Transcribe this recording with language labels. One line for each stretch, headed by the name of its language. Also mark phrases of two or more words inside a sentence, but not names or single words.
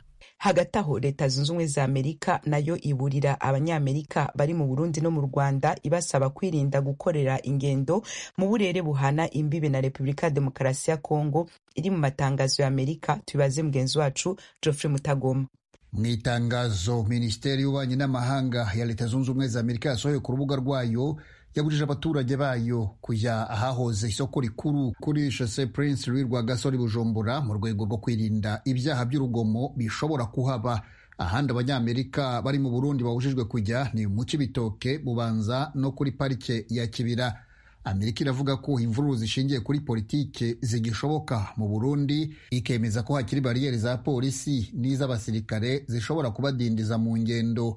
Kinyarwanda: Hagati aho Leta Zunze Ubumwe za Amerika nayo iburira abanyamerika bari mu Burundi no mu Rwanda ibasaba kwirinda gukorera ingendo mu burere buhana imbibe na Repubulika ya Demokarasi ya Kongo. Iri mu matangazo ya Amerika, tubaze mugenzi wacu Geoffrey Mutagoma. Mu itangazo Minisiteri y'Ububanyi n'Amahanga ya Leta Zunze Ubumwe za Amerika yasohoye ku rubuga rwayo, yabujije abaturage bayo kujya ahahoze isoko rikuru kuri Chaussée Prince Louis Rwagasore Bujumbura mu rwego rwo kwirinda ibyaha by'urugomo bishobora kuhaba. Ahandi abanyamerika bari mu Burundi babujijwe kujya ni mu Cibitoke, Bubanza no kuri parike ya Kibira. Amerika iravuga ko imvururu zishingiye kuri politike zigishoboka mu Burundi, ikemeza ko hakiri bariyeri za polisi n'iz'abasirikare zishobora kubadindiza mu ngendo.